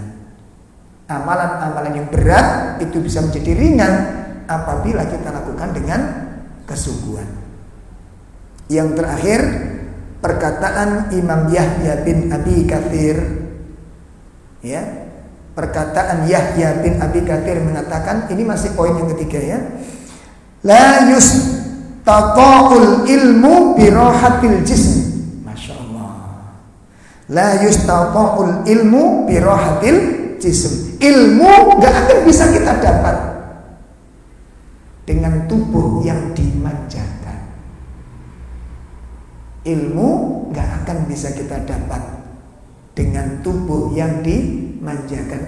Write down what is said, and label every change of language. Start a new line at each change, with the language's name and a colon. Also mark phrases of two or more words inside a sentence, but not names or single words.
Indonesian: Amalan-amalan yang berat itu bisa menjadi ringan apabila kita lakukan dengan kesungguhan. Yang terakhir, perkataan Imam Yahya bin Abi Katsir, ya, perkataan Yahya bin Abi Katsir mengatakan, ini masih poin yang ketiga ya,
Arabic: لا يستطاع العلم براحة الجسم. ما شاء الله. لا يستطاع العلم براحة الجسم.
Indonesian: Ilmu gak akan bisa kita dapat dengan tubuh yang dimanjakan. Ilmu gak akan bisa kita dapat dengan tubuh yang dimanjakan.